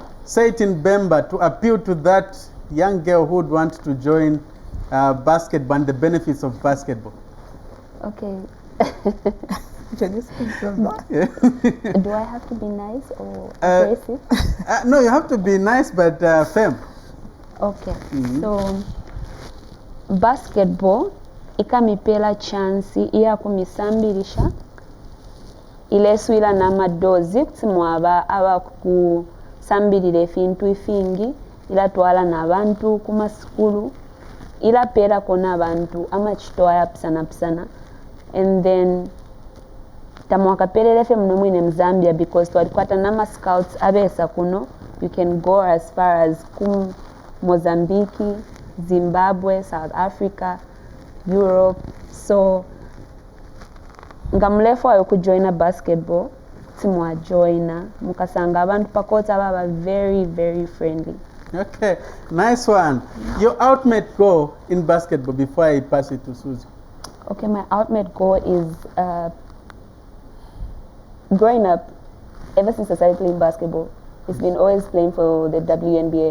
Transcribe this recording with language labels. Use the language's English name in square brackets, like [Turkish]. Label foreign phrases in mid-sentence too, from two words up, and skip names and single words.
[English] Say it in Bemba to appeal to that young girl who would want to join basketball and the benefits of basketball. Okay. Can you speak from that? Do I have to be nice or aggressive? No, you have to be nice but firm. Okay. [Bemba] So basketball ikamipela chance iya kumisambirisha ileswila n'amadozi kusimwaba abakusambirira efintu ifingi ilatwala n'abantu kumasukulu ilapera kona abantu amachitwaya pisana [English] and then [Bemba] tamwakaperera efe muno mwine mu Zambia because twalikwata n'ama scouts abesa kuno. [English] You can go as far as Mozambique, Zimbabwe, South Africa, Europe. [Bemba] So nga mulefu ayo kujoina basketball timwajoina mukasanga abantu pakota baba [English] very very friendly. Okay, nice one. Your ultimate goal in basketball before I pass it to Suzyo. Okay, my ultimate goal is growing up, ever since I started playing basketball, it's been always playing for the WNBA.